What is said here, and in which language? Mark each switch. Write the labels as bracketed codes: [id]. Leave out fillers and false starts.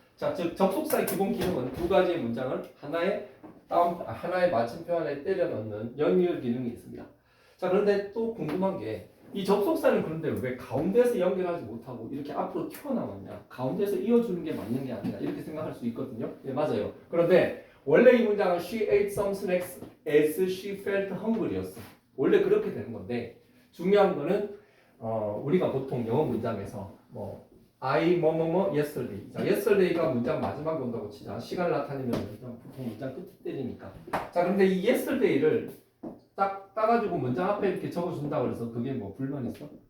[ko] 자, 즉 접속사의 기본 기능은 2가지의 문장을 하나의 마침표 안에 때려 넣는 연결 기능이 있습니다. 자, 그런데 또 궁금한 게 이 접속사는 그런데 왜 가운데서 연결하지 못하고 이렇게 앞으로 튀어나왔냐? 가운데서 이어주는 게 맞는 게 아니냐? 이렇게 생각할 수 있거든요. 네, 맞아요. 그런데 원래 이 문장은 [en] she ate some snacks as she felt hungry였어. [ko] 원래 그렇게 되는 건데 중요한 거는 우리가 보통 영어 문장에서 뭐 I 뭐뭐뭐 yesterday. 자, yesterday가 문장 마지막에 온다고 치자. 시간을 나타내면 보통 문장 끝에 때리니까. 자, 근데 이 yesterday를 딱 따가지고 문장 앞에 이렇게 적어준다고 해서 그게 뭐 불만 있어?